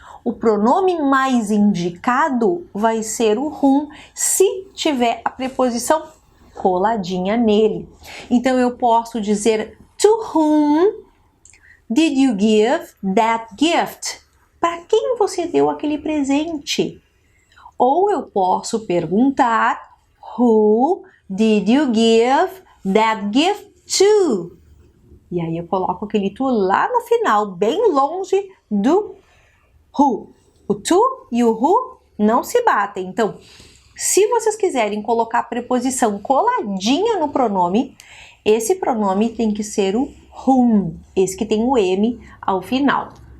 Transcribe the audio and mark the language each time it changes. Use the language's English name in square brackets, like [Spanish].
[Portuguese] O pronome mais indicado vai ser o whom se tiver a preposição coladinha nele. Então eu posso dizer [English] to whom did you give that gift? [Portuguese] Para quem você deu aquele presente? Ou eu posso perguntar [English] who did you give that gift to? [Portuguese] E aí eu coloco aquele to lá no final, bem longe do who. O to e o who não se batem. Então, se vocês quiserem colocar a preposição coladinha no pronome, esse pronome tem que ser o whom, esse que tem o M ao final.